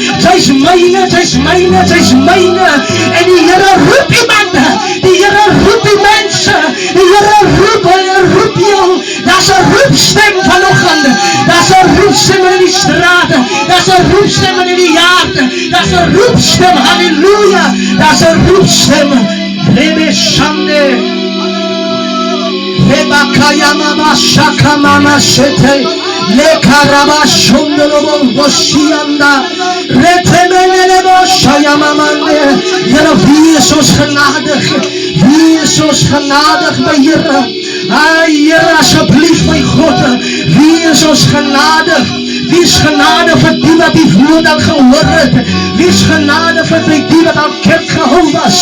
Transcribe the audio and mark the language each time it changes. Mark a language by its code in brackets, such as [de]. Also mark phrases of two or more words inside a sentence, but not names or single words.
[af] en die Here roep iemand, die Here roep die mense, die Here roep jou, daar's 'n roepstem vanoggend, daar's 'n roepstem in die strate, daar's 'n roepstem in die harte, daar's 'n roepstem, halleluja, daar's 'n roepstem, lebe shande, Rebakaya mama shaka mama shete, lekaraba shondolo boshianda, retemene boshaya mamande. Here, wie is ons genadig, my Here. Here, asseblief my God, wie is ons genadig? Wie is genade vir die wat die woord al gehoor het? Wie is genade vir die wat al kerk gehou was?